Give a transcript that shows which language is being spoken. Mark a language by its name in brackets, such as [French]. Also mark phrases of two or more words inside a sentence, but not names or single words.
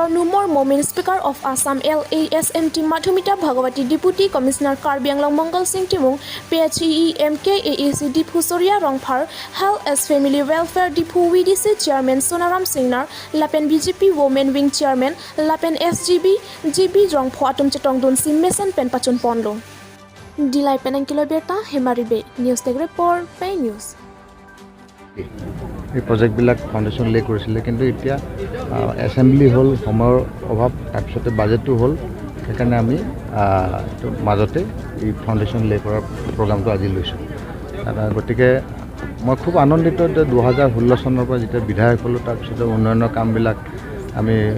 [Karbi] Numor Momin Speaker of Assam LA SMT Madhumita Bhagawati Deputy Commissioner Karbi Anglong Mongol Sing Timung PHE EMK AAC Dipu Surya Rongphar Health as Family Welfare Dipu VDC Chairman Sonaram Singnar Lapen BJP Women Wing Chairman Lapen SGB GB Rongpho atum chitong dun simmesen pen pachun ponlo Dilai penang kilo ABIRTA Hemrit News Tech Report PEI News [Assamese] এই প্ৰজেক্টবিলাক [English] foundation lay [Assamese] কৰিছিলে কিন্তু এতিয়া এছেম্বলি হ'ল সময়ৰ অভাৱ তাৰপিছতে বাজেটটো হ'ল সেইকাৰণে আমি মাজতে এই [English] foundation lay [Assamese] কৰাৰ প্ৰগ্ৰামটো আজি লৈছোঁ গতিকে মই খুব আনন্দিত যে 2016 চনৰ পৰা যেতিয়া বিধায়ক হ'লোঁ তাৰপিছতে উন্নয়নৰ কামবিলাক আমি